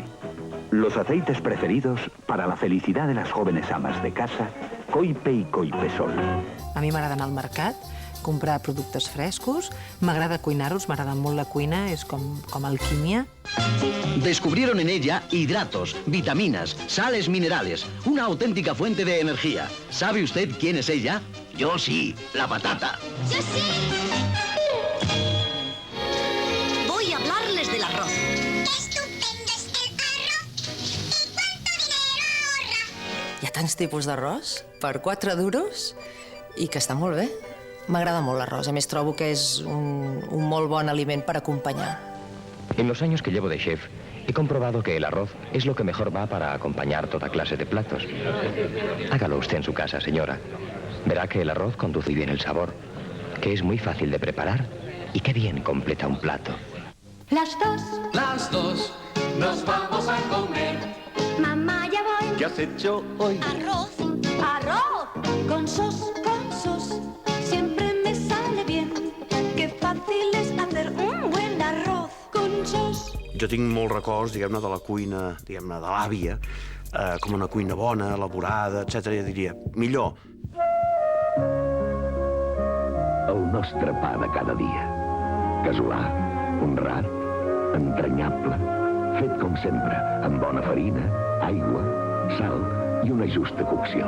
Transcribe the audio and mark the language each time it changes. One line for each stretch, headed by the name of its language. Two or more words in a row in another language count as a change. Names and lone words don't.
Spanish: Los aceites preferidos para la felicidad de las jóvenes amas de casa, Coipé y Coipesol.
Catalan: A mi m'agrada anar al mercat, comprar productes frescos, m'agrada cuinar-los, m'agrada molt la cuina, és com alquímia.
Spanish: Descubrieron en ella hidratos, vitaminas, sales minerales, una auténtica fuente de energía. ¿Sabe usted quién es ella? Yo sí, la patata. ¡Yo sí! Voy a hablarles del arroz.
Catalan: Hi ha tants tipus d'arròs, per 4 duros, i que està molt bé. M'agrada molt l'arròs, a més trobo que és un molt bon aliment per acompanyar.
Spanish: En los años que llevo de chef, he comprobado que el arroz es lo que mejor va para acompañar toda clase de platos. Hágalo usted en su casa, señora. Verá que el arroz conduce bien el sabor, que es muy fácil de preparar y que bien completa un plato. Las dos nos vamos a comer. Mamá, ya voy. ¿Qué has hecho hoy? Arroz. Arroz. Con sos. Siempre me sale bien. Qué fácil es hacer un buen arroz con sos.
Catalan: Jo tinc molts records, diguem-ne, de la cuina, diguem-ne, de l'àvia, com una cuina bona, elaborada, etc. Jo diria, millor. El nostre pa de cada dia. Casolà, honrat, entranyable, fet com sempre, amb bona farina, aigua, sal i una justa cocció.